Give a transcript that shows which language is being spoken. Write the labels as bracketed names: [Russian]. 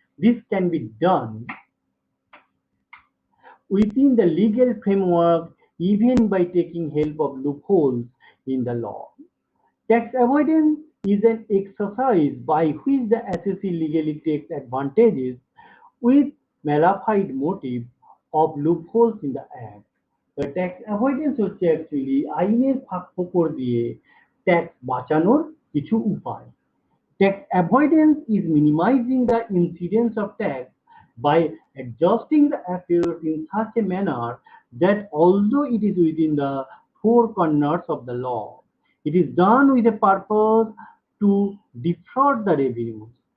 [English] This can be done within the legal framework even by taking help of loopholes in the law. Tax avoidance is an exercise by which the assessee legally takes advantages with malified motive of loopholes in the act. The tax avoidance [Bangla] হচ্ছে actually আইনের ফাঁকফোকর দিয়ে tax বাঁচানোর কিছু উপায়। [English] Tax avoidance is minimizing the incidence of tax by adjusting the affairs in such a manner that although it is within the four corners of the law, it is done with a purpose to defraud the revenues.